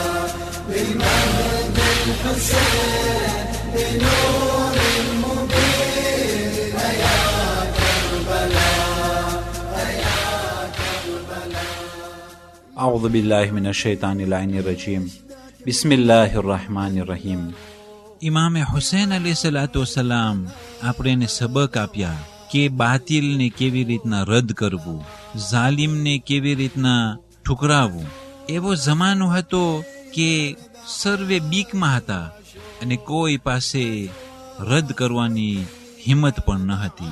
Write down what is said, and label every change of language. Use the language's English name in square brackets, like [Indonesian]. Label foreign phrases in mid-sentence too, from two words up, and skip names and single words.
[Arabic] بمهد الحسين بنور أعوذ بالله من الشيطان اللعين الرجيم بسم الله الرحمن الرحيم. [Gujarati] ઇમામે હુસૈન અલૈહિસ્સલામ આપણને સબક આપ્યા કે બાતિલને કેવી રીતના રદ કરવું, ઝાલિમને કેવી રીતના ઠુકરાવવું. એવો જમાનો હતો કે સર્વે બીકમાં હતા અને કોઈ પાસે રદ કરવાની હિંમત પણ ન હતી.